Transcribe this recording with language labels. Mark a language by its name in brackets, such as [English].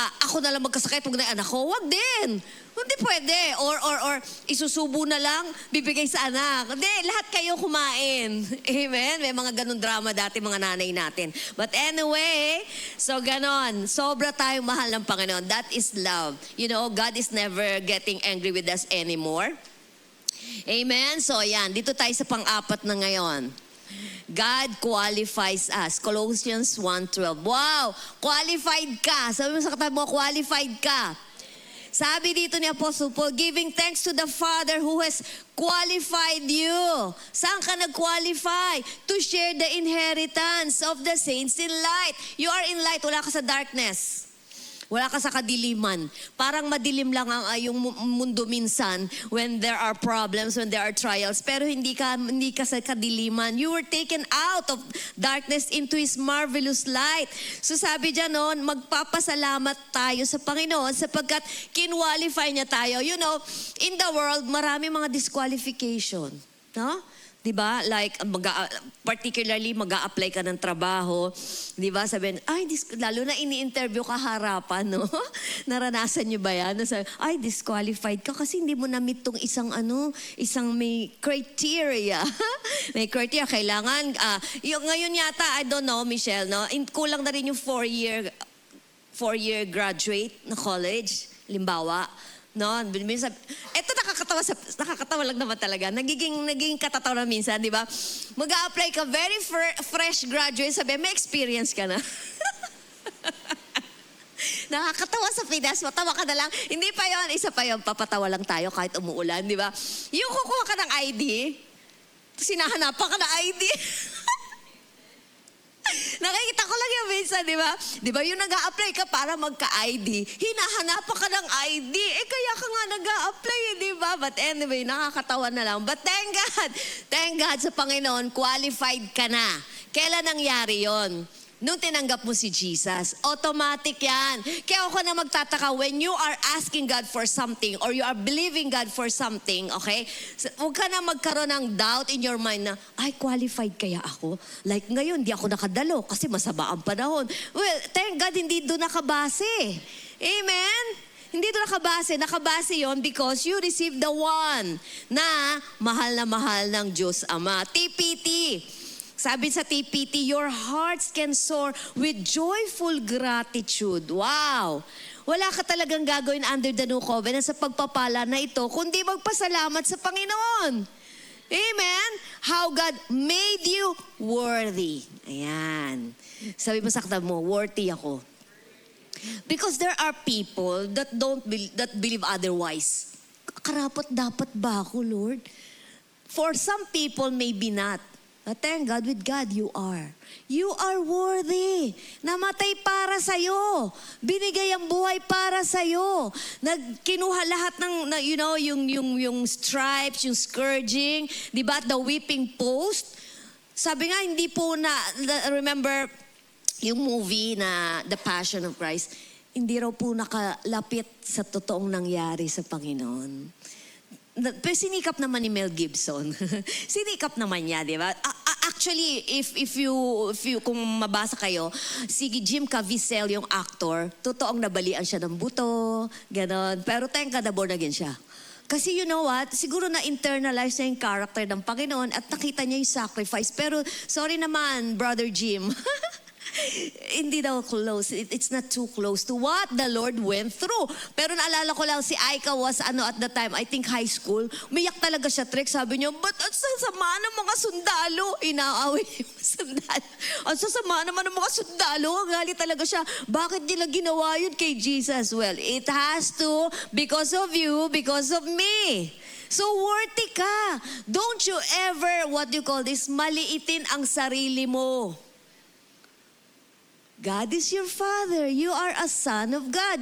[Filipino] Ako na lang magkasakit, huwag na anak ko. Huwag din. Hindi pwede. Or isusubo na lang, bibigay sa anak. Hindi, lahat kayo kumain. Amen? May mga ganun drama dati, mga nanay natin. [English] But anyway, [Filipino] so ganon. Sobra tayong mahal ng Panginoon. [English] That is love. You know, God is never getting angry with us anymore. Amen? [Filipino] So yan, dito tayo sa pang-apat na ngayon. [English] God qualifies us. Colossians 1:12. Wow! [Filipino] Qualified ka. Sabi mo sa katabi mo, qualified ka. Sabi dito ni Apostle Paul, [English] giving thanks to the Father who has qualified you. [Filipino] Saan ka nag-qualify? [English] To share the inheritance of the saints in light. You are in light, [Filipino] wala ka sa darkness. Wala ka sa kadiliman. Parang madilim lang ang yung mundo minsan [English] when there are problems, when there are trials. [Filipino] Pero hindi ka sa kadiliman. [English] You were taken out of darkness into His marvelous light. [Filipino] So sabi dyan noon, magpapasalamat tayo sa Panginoon sapagkat kinwalify niya tayo. [English] You know, [Filipino] in the world, marami mga disqualification. No? Diba? Like, particularly, mag-a-apply ka ng trabaho. Diba? Sabihin, lalo na ini-interview ka harapan, no? Naranasan nyo ba yan? Sabi, disqualified ka kasi hindi mo na-meet tong isang may criteria. May criteria. Kailangan, ngayon yata, [English] I don't know, [Filipino] Michelle, no? Kulang na rin yung 4-year graduate na college. Limbawa. No, minsan, eto nakakatawa lang naman talaga. Nagiging katatawa na minsan, di ba? Mag-a-apply ka, very fresh graduate, sabi, may experience ka na. Nakakatawa sa Pinas, matawa ka na lang. Hindi pa yon, isa pa yon, papatawa lang tayo kahit umuulan, di ba? Yung kukuha ka ng ID, sinahanapan ka ng ID. Nakikita ko lang yung minsan, di ba? Di ba yung nag-a-apply ka para magka-ID, hinahanapan ka ng ID. Kaya ka nga nag-a-apply, di ba? [English] But anyway, [Filipino] nakakatawa na lang. [English] But thank God [Filipino] sa Panginoon, qualified ka na. Kailan nangyari yon? Nung tinanggap mo si Jesus, automatic yan. [English] Kaya ako na magtataka, when you are asking God for something or you are believing God for something, okay? [Filipino] Huwag ka na magkaroon ng [English] doubt in your mind [Filipino] na, ay, qualified kaya ako? Like ngayon, di ako nakadalo kasi masama ang panahon. [English] Well, thank God, [Filipino] hindi doon nakabase. Amen? Hindi doon nakabase. Nakabase yon [English] because you received the one [Filipino] na mahal ng Diyos Ama. [English] TPT. Sabi sa TPT, your hearts can soar with joyful gratitude. Wow! [Filipino] Wala ka talagang gagawin [English] under the new covenant [Filipino] sa pagpapala na ito, kundi magpasalamat sa Panginoon. Amen? [English] How God made you worthy. Ayan. [Filipino] Sabi mo sa katabi mo, worthy ako. [English] Because there are people that believe otherwise. [Filipino] Karapat dapat ba ako, Lord? [English] For some people, maybe not. But thank God, with God, you are. You are worthy. [Filipino] Namatay para sa'yo. Binigay ang buhay para sa'yo. Kinuha lahat ng, yung stripes, yung scourging, di ba, [English] the whipping post. [Filipino] Sabi nga, hindi po remember, yung movie na The Passion of Christ, hindi raw po nakalapit sa totoong nangyari sa Panginoon. Pero sinikap naman ni Mel Gibson. Sinikap naman niya, di ba? [English] Actually, if you [Filipino] kung mabasa kayo, si Jim Caviezel, yung actor, totoong nabalian siya ng buto, ganon. Pero thank God na born again siya. [English] Kasi you know what? [Filipino] Siguro na-internalize niya yung character ng Panginoon at nakita niya yung sacrifice. Pero sorry naman, Brother Jim. Hindi daw close. [English] It's not too close to what the Lord went through. [Filipino] Pero naalala ko lang, [English] si Aika was at the time, I think high school. [Filipino] Umiyak talaga siya, Trek. Sabi niya, ba't ang sasama ng mga sundalo? Inaaway yung sundalo. Ang sasama naman ng mga sundalo. Galit talaga siya. Bakit nila ginawa yun kay Jesus? [English] Well, it has to because of you, because of me. So worthy ka. Don't you ever, what you call this, [Filipino] maliitin ang sarili mo. [English] God is your Father. You are a son of God.